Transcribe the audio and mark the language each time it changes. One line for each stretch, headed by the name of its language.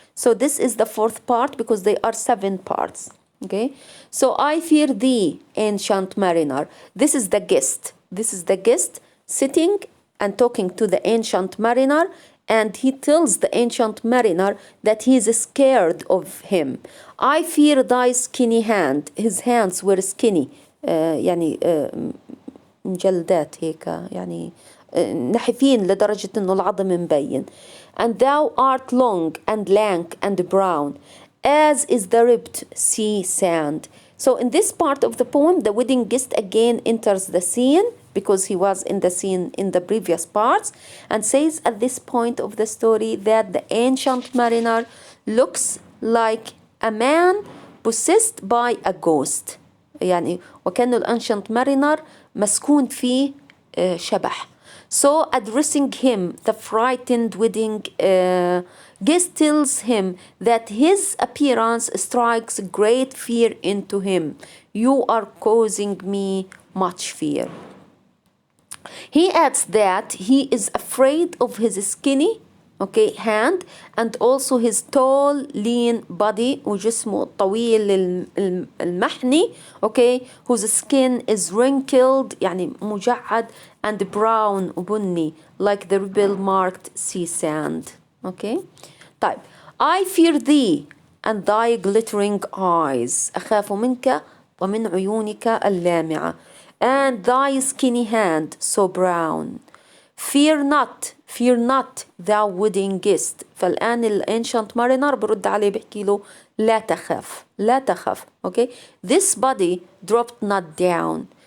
English: So this is the fourth part because they are 7 parts. Okay? So I fear thee, ancient mariner. This is the guest. This is the guest sitting and talking to the ancient mariner, and he tells the ancient mariner that he is scared of him. I fear thy skinny hand. His hands were skinny.
Arabic: يعني مجلدات هيك يعني نحفين لدرجة إنه العظم مبين.
English: And thou art long and lank and brown, as is the ribbed sea sand. So in this part of the poem, the wedding guest again enters the scene, because he was in the scene in the previous parts, and says at this point of the story that the ancient mariner looks like a man possessed by a ghost.
Arabic: يعني وكأنه الأنشنت مارينر مسكون فيه شبح.
English: So addressing him, the frightened wedding guest tells him that his appearance strikes great fear into him. You are causing me much fear. He adds that he is afraid of his skinny, okay, hand, and also his tall, lean body,
Arabic: وجسمه الطويل المحني,
English: okay, whose skin is wrinkled,
Arabic: يعني مجعد,
English: and brown
Arabic: وبني,
English: like the rebel-marked sea sand. Okay.
Arabic: طيب.
English: I fear thee and thy glittering eyes.
Arabic: أخاف منك ومن عيونك اللامعة.
English: And thy skinny hand so brown. Fear not thou wedding guest.
Arabic: فالآن الانشانت مارينر برد عليه بحكي له لا تخف.
English: Okay. This body dropped not down.